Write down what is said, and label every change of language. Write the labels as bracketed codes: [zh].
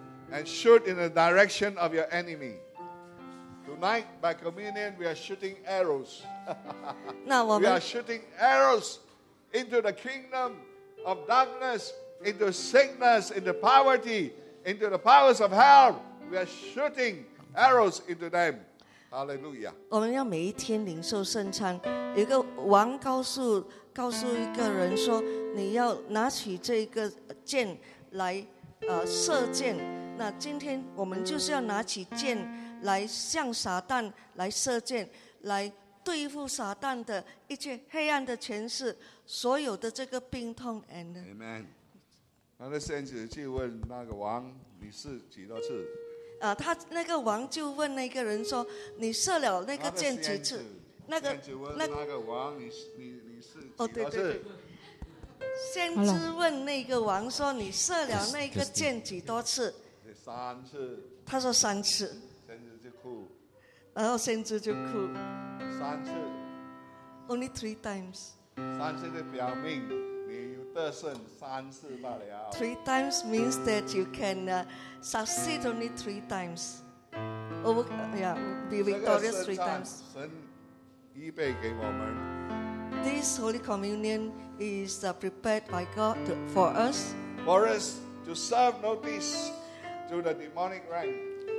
[en] And shoot in the direction of your enemy. Tonight, by communion, we are shooting arrows. We are shooting arrows into the kingdom of darkness, into sickness, into poverty, into the powers of hell. We are shooting arrows into them. Hallelujah. [zh] 我们要每一天领受圣餐。一个王告诉一个人说，你要拿起这个箭来射箭。那今天我们就是要拿起箭。来向撒旦来射箭，来对付撒旦的一切黑暗的权势，所有的这个病痛。 [en] And Amen. [zh] 那个先知就问那个王：“你是几多次？” 他那个王就问那个人说：“你射了那个箭几次？” 那个先知问那个王：“你是几多次？” 先知问那个王说你射了那个箭几多次？三次。他说三次。先知就哭。然后先知就哭。三次。 [en] Only three times. [zh] 三次的表明你得胜三次罢了。 [en] Three times means that you can succeed only three times. Over, yeah, be victorious three times. [zh] 神预备给我们。 [en] This Holy Communion is prepared by God for us. For us to serve notice to the demonic rank.